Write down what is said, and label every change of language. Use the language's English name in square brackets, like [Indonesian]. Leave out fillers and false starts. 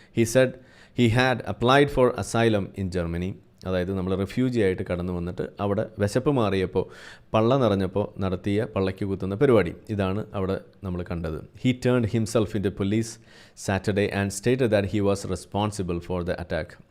[English] He said he had applied for asylum in Germany. [Malayalam] അതായത് നമ്മൾ refugee ആയിട്ട് കടന്നു വന്നിട്ട് അവിടെ വിശപ്പ് മാറിയപ്പോൾ പള്ള നിറഞ്ഞപ്പോൾ നടത്തിയ പള്ളയ്ക്ക് കുത്തുന്ന പരിപാടി. ഇതാണ് അവിടെ നമ്മൾ കണ്ടത്. [English] He turned himself into police Saturday and stated that he was responsible for the attack.